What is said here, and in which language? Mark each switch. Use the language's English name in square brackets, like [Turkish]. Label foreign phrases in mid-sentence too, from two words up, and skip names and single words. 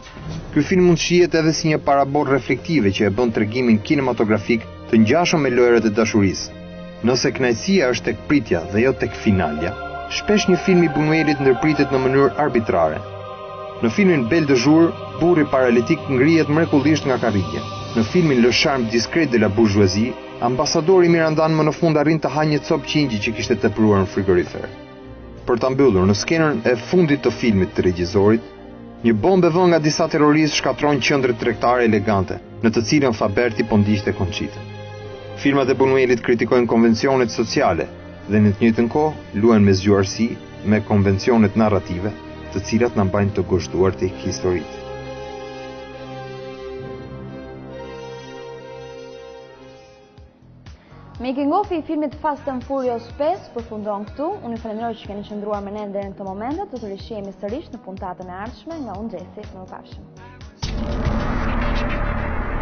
[Albanian] Ky film mund shihet edhe si një paraboll reflektive që e bën tregimin kinematografik të ngjashëm me lojrat e dashurisë. Nëse kënaqësia është tek pritja dhe jo tek finalja, shpesh një film I Buñuelit ndërpritet në mënyrë arbitrare. Në filmin Belle de Jour, burri paralitik ngrihet mrekullisht nga karrige. Në filmin Le Charme discret de la bourgeoisie, ambasadori mirandan më në fund arrin të hajë një copë qingji që kishte tepruar në frigorifer. Për ta mbyllur, në skenën e fundit të filmit të regjisorit, një bombë e vënë nga disa terroristë shkatron qendrën tregtare elegante, në të cilën Faberti po ndiqte Conchita. Filmat e Buñuelit kritikojnë konvencionet sociale dhe në të njëjtën kohë luajnë me zgjuarsi me konvencionet narrative, të cilat na mbajnë të gozhduar tek historitë. [English] Making of [Albanian] I filmit Fast and Furious 5 përfundon këtu. Unë ju falenderoj që keni qëndruar me ne deri në këtë moment. Do të rishihemi sërish në puntatën e ardhshme nga unë Xhesi. Mirupafshim.